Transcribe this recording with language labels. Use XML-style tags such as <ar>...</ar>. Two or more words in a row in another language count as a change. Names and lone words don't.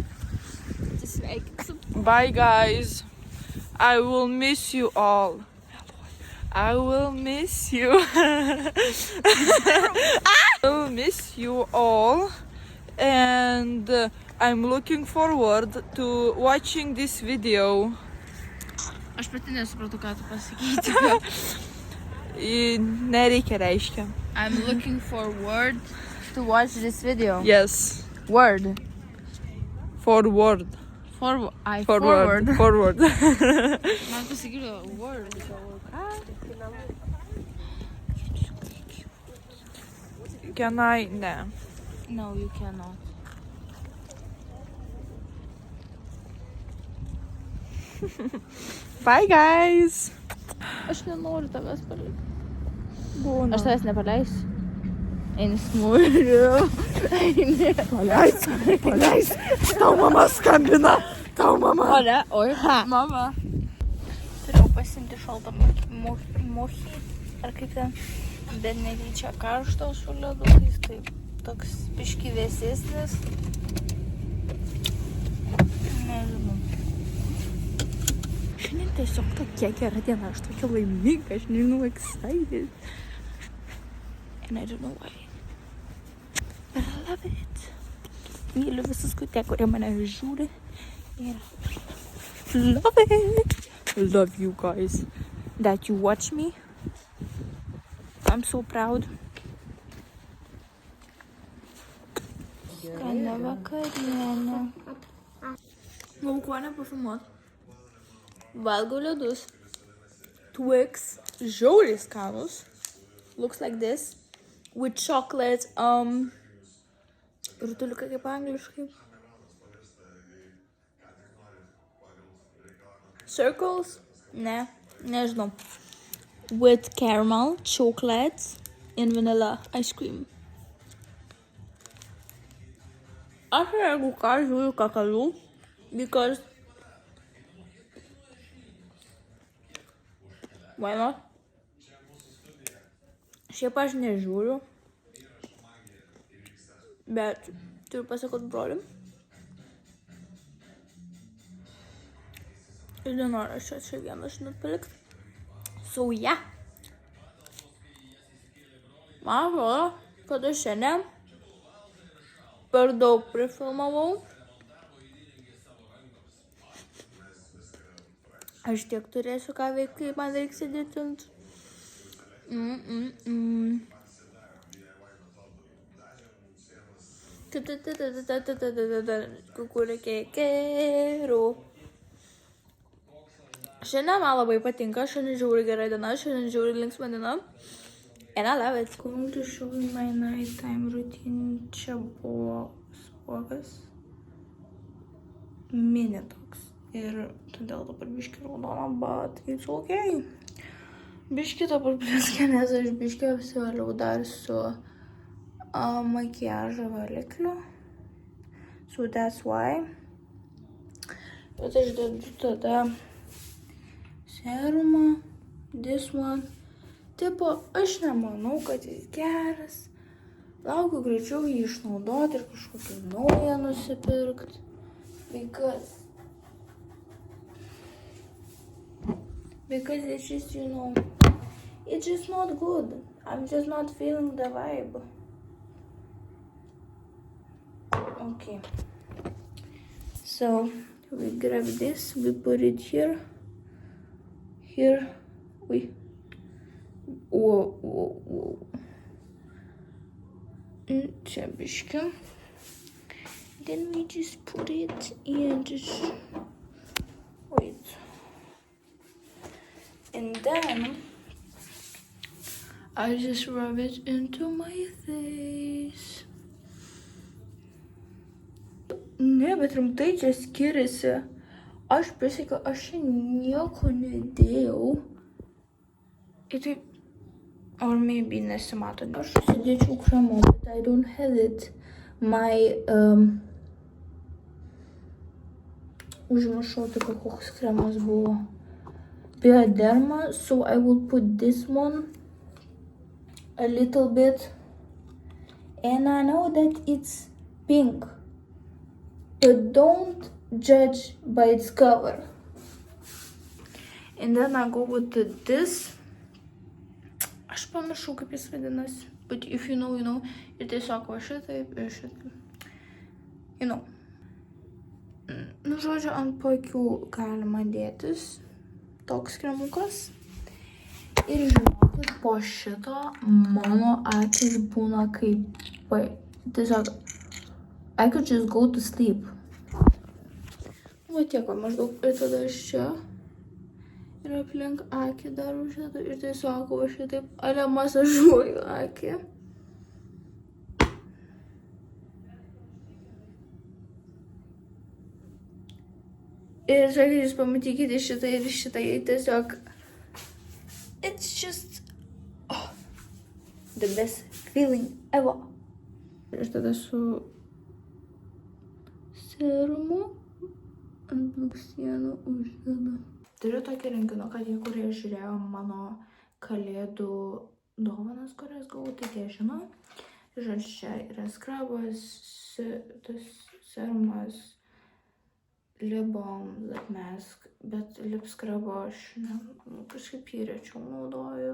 <en>Bye guys. I will miss you all. I will miss you. I will miss you all. And I'm looking forward to watching this video.</en> <lt>Aš pati nesupratau, ką tu pasakyti. Nereikia reiškia.</lt> <en>I'm looking forward to watch this video. Yes. Word. Forward. Forward. Forward.</en> <lt>Man pasakyti word.</lt> <en>Can I? Ne. No, you cannot. Bye guys.</en> <lt>Aš nenoriu tavęs palikti. Būna. Aš tavęs nepaleisiu. Eini smūriu. Eini. Paleis. Tau mama skambina. Tau mama. Ole, oi, ha. Mama. Turėjau pasimti šaltą mochį. Ar kaip ten. Bet netyčia karšto su ledukais. Tai toks biški vėsesnis. Nežinau. Šiandien tiesiog tokia gera diena. Aš tokia laiminga. Aš nežinau, excited.</lt> <en>And I don't know why. But I love it.</en> <lt>Myliu visus kurie mane žiūri. Ir</lt> <en>Love it. Love you guys. that you watch me. I'm so proud.</en> <lt>Skania vakarienė. Mau ko nepafilmuot? Valgau ledus. Twix. Žiauriai skanus.</lt> <en>Looks like this. With chocolate,</en> <lt>Rutuliukai kaip angliškai. circles? Ne, nežinau.</lt> <en>With caramel, chocolate, and vanilla ice cream.</en> <lt>Aš jeigu ką žiūriu kakalių,</lt> <en>Because why not?</en> <lt>šiaip aš nežiūriu. Bet turiu pasakot broliui. Ir nenoriu aš čia vieną žinot palikti.</lt> <en>So yeah.</en> <lt>Man atrodo, kad aš šiandien per daug prifilmavau. Aš tiek turėsiu ką veikti, kai man reiks sėdėtint. Kukurikėkėrų. Šiandien man labai patinka, šiandien žiūri gera diena, šiandien žiūri linksma diena.</lt> <en>And I love it. Going to show you my nighttime routine.</en> <lt>Čia buvo spogas. Mini toks. Ir todėl dabar biški raudona,</lt> <en>but it's okay.</en> <lt>Biški dabar blizgia, nes aš biški apsivaliau dar su makiažo valikliu.</lt> <en>So that's why.</en> <lt>Bet aš dedu tada serumą.</lt> <en>This one.</en> <lt>Tipo, aš nemanau, kad jis geras. Laukiu greičiau jį išnaudoti ir kažkokį naują nusipirkti.</lt> <en>Because it's just, you know, it's just not good. I'm just not feeling the vibe. Okay. So, we grab this, we put it here. Here. Wait. Whoa.</en> <lt>Čia biški.</lt> <en>Then we just put it and just wait. And then I just rub it into my face.</en> <lt>Ne, bet rimtai čia skiriasi. Aš prisiekiu, aš čia nieko nedėjau. Ir taip,</lt> <en>or maybe nesimato.</en> <lt>Aš susidėčiau kremo,</lt> <en>but I don't have it. My,</en> <lt>užmiršau tik, koks kremas buvo.</lt> <en>Bioderma, so I will put this one a little bit. And I know that it's pink. But don't judge by its cover. And then I go with this.</en> <lt>Aš pamiršau, kaip jis vadinasi.</lt> <en>But if you know, you know.</en> <lt>Ir tiesiog va šitaip ir šitaip.</lt> <en>You know.</en> <lt>Nu, žodžiu, ant pakių galima dėtis toks kremukas. Ir žinokit, po šito mano akis būna kaip... Tiesiog,</lt> <en>I could just go to sleep.</en> <lt>Va tiek, maždaug. Ir tada aš čia. Ir aplink akį darau šitą. Ir tiesiog va šitaip, ale masažuoju akį. Ir žinokit, jūs pamatykite šitą ir šitą. Ir tiesiog...</lt> <en>It's just... Oh, the best feeling ever.</en> <lt>Ir tada su serumu ant blakstienų uždedu. Turiu tokį rinkinuką, tie, kurie žiūrėjo mano kalėdų dovanas, kurias gavau, tai tie žino. Žodžiu, čia yra skrabas, tas serumas,</lt> <en>lip balm, lip mask,</en> <lt>bet lip skrabo aš kažkaip jį rečiau naudoju.</lt>